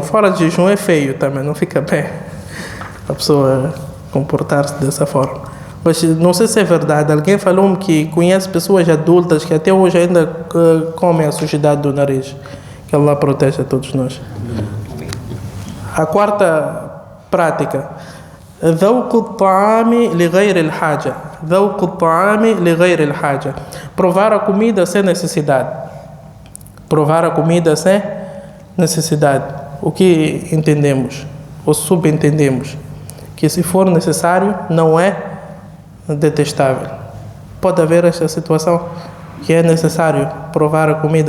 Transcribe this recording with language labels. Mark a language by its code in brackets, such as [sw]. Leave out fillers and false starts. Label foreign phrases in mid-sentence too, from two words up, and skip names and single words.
[pt] Fora de jejum é feio também, não fica bem a pessoa comportar-se dessa forma. Mas não sei se é verdade, alguém falou-me que conhece pessoas adultas que até hoje ainda comem a sujidade do nariz. Que Allah proteja todos nós. A quarta prática, [ar] ذوق الطعام لغير الحاجة. ذوق الطعام لغير الحاجة. [pt] Provar a comida sem necessidade. Provar a comida sem necessidade. O que entendemos? Ou subentendemos? Que se for necessário, não é detestável. Pode haver esta situação que é necessário provar a comida.